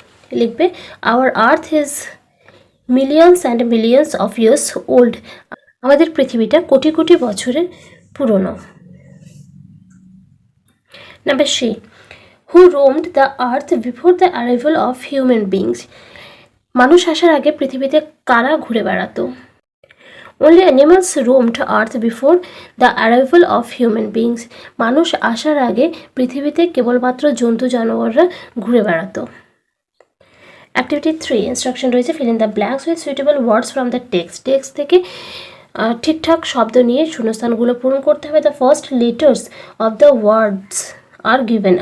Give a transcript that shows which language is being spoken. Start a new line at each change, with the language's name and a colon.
Bangla: লিখবে
English: Our earth is millions and millions of years old.
Bangla: আমাদের পৃথিবীটা কোটি কোটি বছরের পুরনো।
English: Number C, who roamed the earth before the arrival of human beings.
Bangla: মানুষ আসার আগে পৃথিবীতে কারা ঘুরে বেড়াতো।
English: Only animals roamed Earth before the arrival of human beings.
Bangla: মানুষ আসার আগে পৃথিবীতে কেবলমাত্র জন্তু জানোয়াররা ঘুরে বেড়াতো।
English: activity 3, instruction
Bangla: রয়েছে
English: Fill in the blanks with suitable words from the text.
Bangla: Text থেকে ঠিকঠাক শব্দ নিয়ে শূন্যস্থানগুলো পূরণ করতে হবে।
English: The first letters of the words are given.